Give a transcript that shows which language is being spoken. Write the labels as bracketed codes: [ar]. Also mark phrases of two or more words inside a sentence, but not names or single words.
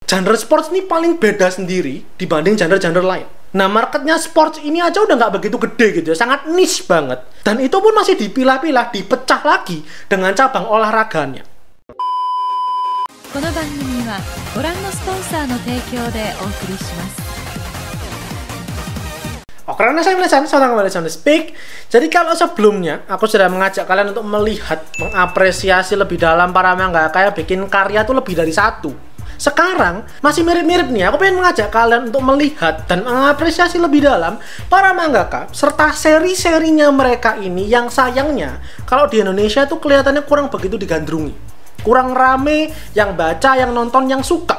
[id] genre sports ini paling beda sendiri dibanding genre-genre lain. Nah, marketnya sports ini aja udah nggak begitu gede gitu ya, sangat niche banget. Dan itu pun masih dipilah-pilah, dipecah lagi dengan cabang olahraganya. [ja] この番組はご覧のスポンサーの提供でお送りします。 [id] Oke, karena saya melihat saya kembali sama Speak. Jadi kalau sebelumnya aku sudah mengajak kalian untuk melihat, mengapresiasi lebih dalam para mangaka yang bikin karya tuh lebih dari satu. Sekarang masih mirip-mirip nih, aku pengen mengajak kalian untuk melihat dan mengapresiasi lebih dalam para mangaka serta seri-serinya mereka ini yang sayangnya kalau di Indonesia tuh kelihatannya kurang begitu digandrungi, kurang rame yang baca, yang nonton, yang suka.